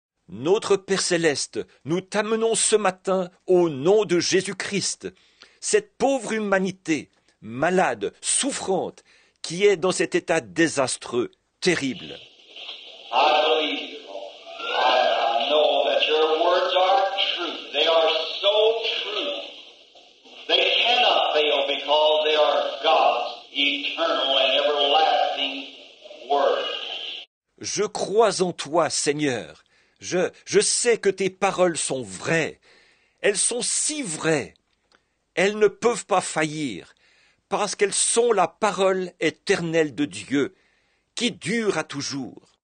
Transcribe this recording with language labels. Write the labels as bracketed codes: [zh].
[fr] Notre Père Céleste, nous t'amenons ce matin au nom de Jésus-Christ, cette pauvre humanité, malade, souffrante, qui est dans cet état désastreux, terrible. [en] I believe you, Lord. I know that your words are true. They are so true. They cannot fail because they are God's eternal and everlasting word. [fr] Je crois en toi, Seigneur. Je sais que tes paroles sont vraies. Elles sont si vraies. Elles ne peuvent pas faillir, parce qu'elles sont la parole éternelle de Dieu, qui dure à toujours.